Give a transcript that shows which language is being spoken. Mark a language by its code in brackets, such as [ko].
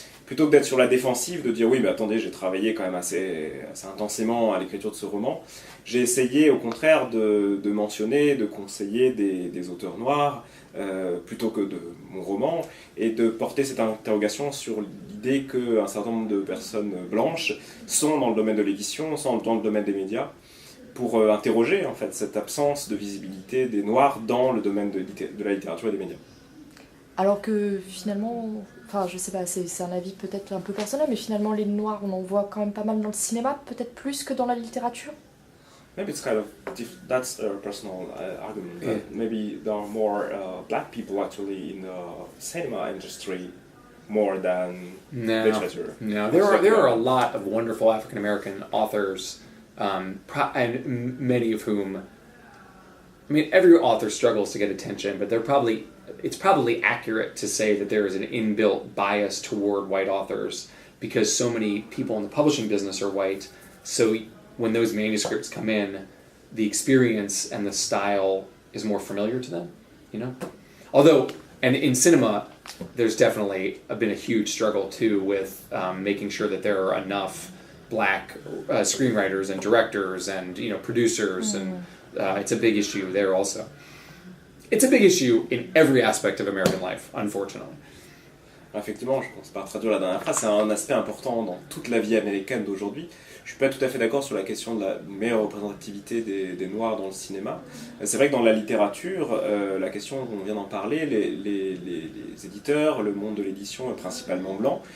[fr] Plutôt que d'être sur la défensive, de dire oui, mais attendez, j'ai travaillé quand même assez intensément à l'écriture de ce roman, j'ai essayé au contraire de mentionner, de conseiller des auteurs noirs, plutôt que de mon roman, et de porter cette interrogation sur l'idée qu'un certain nombre de personnes blanches sont dans le domaine de l'édition, sont dans le domaine des médias, pour interroger en fait cette absence de visibilité des Noirs dans le domaine de la littérature et des médias. Alors que finalement, enfin je sais pas, c'est un avis peut-être un peu personnel, mais finalement les Noirs on en voit quand même pas mal dans le cinéma, peut-être plus que dans la littérature. [en] Maybe it's kind of that's a personal argument. That maybe there are more black people actually in the cinema industry more than literature. No, there are a lot of wonderful African American authors, and many of whom, I mean, every author struggles to get attention, but it's probably accurate to say that there is an inbuilt bias toward white authors because so many people in the publishing business are white. So when those manuscripts come in, the experience and the style is more familiar to them, you know? Although, and in cinema, there's definitely been a huge struggle too with making sure that there are enough black screenwriters and directors and, you know, producers, and it's a big issue there also. It's a big issue in every aspect of American life, unfortunately. [fr] Effectivement, je pense pas traduire la dernière phrase, c'est un aspect important dans toute la vie américaine d'aujourd'hui. Je suis pas tout à fait d'accord sur la question de la meilleure représentativité des Noirs dans le cinéma. C'est vrai que dans la littérature, la question, on vient d'en parler, les éditeurs, le monde de l'édition est principalement blanc.